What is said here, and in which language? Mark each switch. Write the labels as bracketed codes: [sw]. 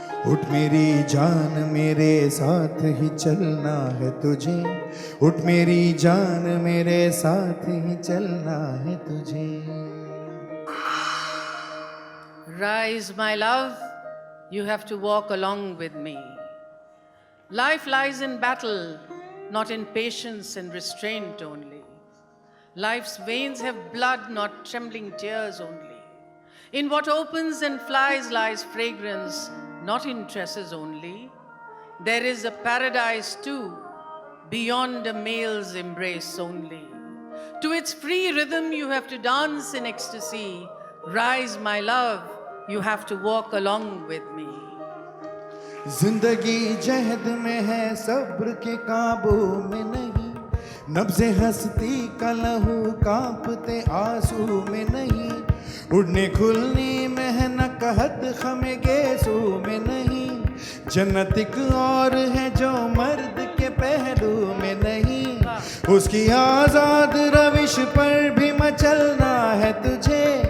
[hi] उठ मेरी जान मेरे साथ ही चलना है तुझे, उठ मेरी जान मेरे साथ ही चलना है तुझे। [en] Rise, my love, you have to walk along with me. Life lies in battle, not in patience and restraint only. Life's veins have blood, not trembling tears only. In what opens and flies lies fragrance, not in tresses only. There is a paradise too, beyond a male's embrace only. To its free rhythm you have to dance in ecstasy. Rise, my love, you have to walk along with me. [hi] जिंदगी जहद में है, सब्र के काबू में नहीं, नब्ज़े हस्ती का लहू कांपते आंसू में नहीं, उड़ने खुलने महनक हद खमे गेसू में नहीं, जन्नत एक और है जो मर्द के पहलू में नहीं, उसकी आजाद रविश पर भी मचलना है तुझे।